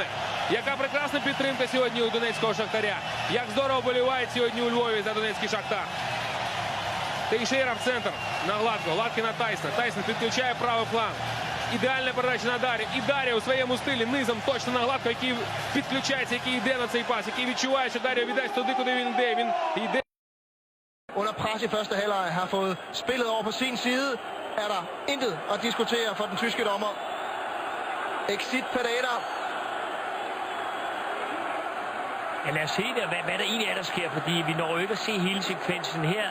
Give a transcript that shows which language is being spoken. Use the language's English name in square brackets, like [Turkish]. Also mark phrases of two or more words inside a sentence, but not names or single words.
[Ukrainian] Яка прекрасна підтримка сьогодні у донецького Шахтаря. Як здорово болівають сьогодні у Львові за донецький Шахтар. Тейшейра в центр на Гладкого. Гладкий на Тайсона. Тайсон підключає правий фланг. Ідеальна передача на Дарі. І Дарі у своєму стилі низом точно на Гладкого, який підключається, який йде на цей пас, який відчуває, що Даріо віддасть туди, куди він йде. Він йде. [Danish] Under pres i første halvleg har fået spillet over på sin side, er der intet at diskutere for den tyske dommer. Exit Pereira. Ja, lad os se, hvad der egentlig er, der sker, fordi vi når jo ikke at se hele sekvensen her.